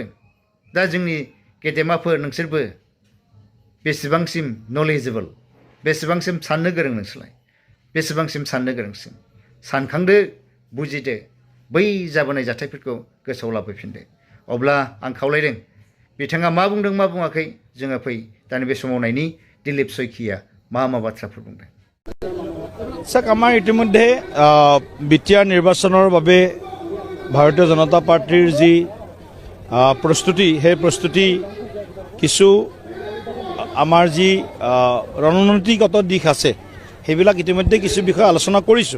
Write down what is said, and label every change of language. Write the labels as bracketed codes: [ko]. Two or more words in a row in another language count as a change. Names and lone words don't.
[brx] दा जोंनि गेदेमाफोर नोंसोरबो बेसेबांसिम नलेजेबोल, बेसेबांसिम साननो गोरों नोंसोरलाय, बेसेबांसिम साननो गोरोंसिम सानखांदो, बुजिदो, बै जाबोनाय जाथायफोरखौ गोसोआव लाबोफिनदो। अब्ला आं खावलायदों, बिथाङा मा बुंदों मा बुङाखै जोङो फै दानि बे समाव नायनि दिलीप शइकिया मा बाथ्राफोर बुंदों। [as] চাওক, আমাৰ ইতিমধ্যে বিটিআৰ নিৰ্বাচনৰ বাবে ভাৰতীয় জনতা পাৰ্টিৰ যি প্ৰস্তুতি, সেই প্ৰস্তুতি কিছু আমাৰ যি ৰণনীতিগত দিশ আছে সেইবিলাক ইতিমধ্যে কিছু বিষয় আলোচনা কৰিছোঁ।